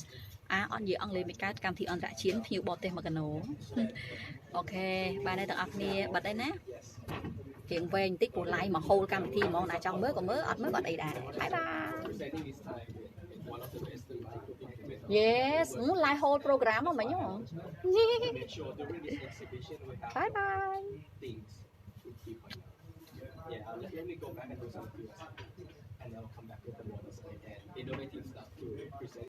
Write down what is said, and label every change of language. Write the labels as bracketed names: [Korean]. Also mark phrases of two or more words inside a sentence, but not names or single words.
[Khmer] អត់និយាយអង់គ្លេសមិនកើតកម្មវិធីអន្តរជាតិភ្ញៀវបរទេសមកកណូអូខេបាទអ្នកទាំងអស់គ្នាបាត់ហើយណាជាងវែងបន្តិចព្រោះ live មកហូលកម្មវិធីហ្មងណាចង់មើលក៏មើលអត់មើលក៏អត់អីដែរ [English] bye bye Yes, live whole program [Khmer] ហ្មងមិញហ៎ [English] Bye bye. Yeah, let me go back and do some and I'll come back with the models and innovative stuff to present.